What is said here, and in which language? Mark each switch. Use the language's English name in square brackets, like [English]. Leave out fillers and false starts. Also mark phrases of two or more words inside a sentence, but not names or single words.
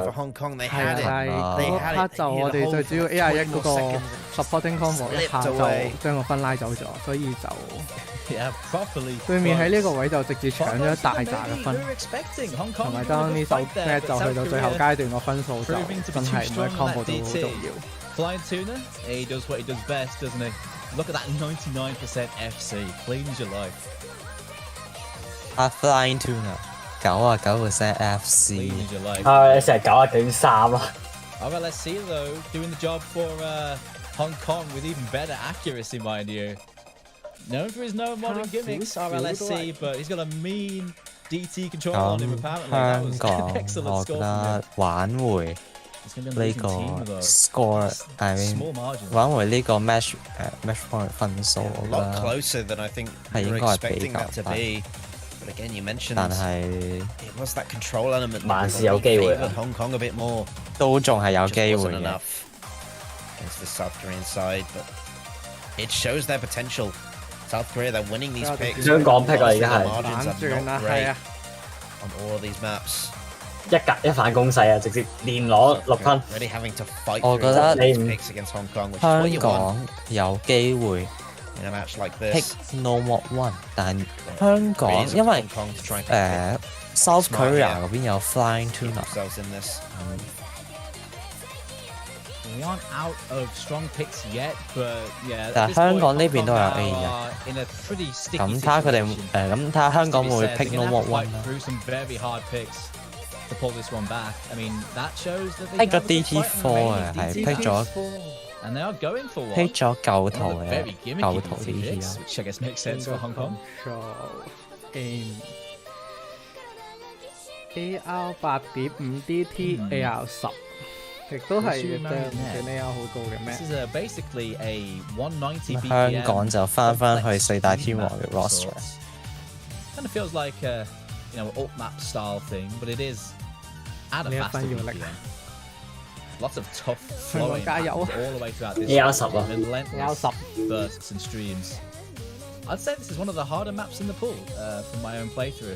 [Cantonese] 係嗰 part 就我哋最主要 A21嗰個 [English] supporting combo [Cantonese] 一下就將個分拉走咗，所以就對面喺呢個位就直接搶咗一大紮嘅分，同埋當呢首 match 就去到最後階段個分數就真係每 combo 都好重要。 [English] Flying Tuna, he does what he does best, doesn't he? Look at that 99% FC, cleans your life. Flying Tuna 99% FC。 [Cantonese] 成9.3啦。 [English] RLSC though doing the job for Hong Kong with even better accuracy, mind you. Known for his no modern gimmicks, RLSC, but he's got a mean DT control on him apparently. That was an excellent score from him. [Cantonese] 挽回呢個 score， [English] I mean [Cantonese] 挽回呢個 match point 分數，我覺得係應該係比較低。 [English] But again, you mentioned [Cantonese] 但係 [English] it was that control element [Cantonese] 還是有機會啊 [English] Hong Kong a bit more. [Cantonese] 都仲係有機會嘅。 [English] Against the South Korean side, but it shows their potential. South Korea, they're winning these picks. [Cantonese] 香港 pick 啊，而家係 [English] margins are not great on all of these maps. [Cantonese] 一反攻勢啊，直接連攞6分。 [English] Really having to fight [Cantonese] 我覺得 [English] picks against Hong Kong, which is what you [Cantonese] 香 [English] want [Cantonese] 港有機會 [English] in a match like this. pick no more one， [Cantonese] 但香港因為 South Korea 嗰邊有 Flying Tuna。 [English] We aren't out of strong picks yet, but yeah. [Cantonese] 但係香港呢邊都有 A 嘅。咁睇下佢哋咁睇下香港會 [English] pick no more one [Cantonese] 啦。 [English] To pull this one back, I mean that shows that they [Cantonese] pick 咗 DT4 啊，係 pick 咗 [English] and they are going for one. [Cantonese] pick 咗舊圖嘅舊圖 [English] DT 啊 ，which I guess makes sense for Hong Kong. [Cantonese] AR 8.5 DT AR 10，亦都係一張AR 好高嘅咩 [English] ？This is basically a 190 BPM. [Cantonese] 香港就翻去四大天王嘅 roster。 [English] Kind of feels like alt map style thing, but it is at a faster BPM. Lots of tough flowing all the way throughout this. Relentless bursts and streams. I'd say this is one of the harder maps in the pool from my own playthrough.